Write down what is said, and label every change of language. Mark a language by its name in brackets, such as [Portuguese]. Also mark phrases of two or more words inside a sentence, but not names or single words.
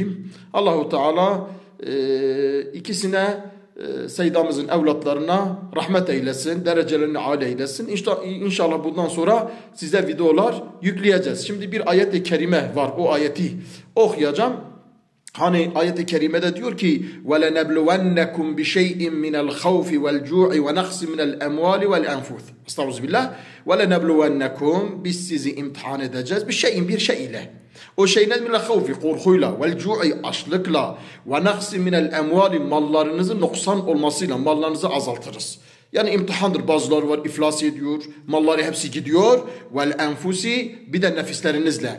[Turkish] Allah-u Teala ikisine, Seyyidamızın evlatlarına rahmet eylesin, derecelerini âli eylesin. İnşallah bundan sonra size videolar yükleyeceğiz. Şimdi bir ayet-i kerime var, o ayeti okuyacağım. Hani ayet-i kerimede diyor ki [Arabic] وَلَنَبْلُوَنَّكُمْ بِشَيْءٍ مِنَ الْخَوْفِ وَالْجُوعِ وَنَقْصٍ مِنَ الْاَمْوَالِ وَالْاَنْفُثِ [Turkish] Estağfirullah. وَلَنَبْلُوَنَّكُمْ Biz sizi imtihan edeceğiz. Bir şey ile. O şey nedir? Havfi, korkuyla, [Arabic] والجوع, [Turkish] açlıkla, [Arabic] ونقص من الأموال, [Turkish] mallarınızın noksan olmasıyla, mallarınızı azaltırız. Yani imtihandır. Bazıları var iflas ediyor, malları hepsi gidiyor. [Arabic] والأنفس, [Turkish] bir de nefislerinizle.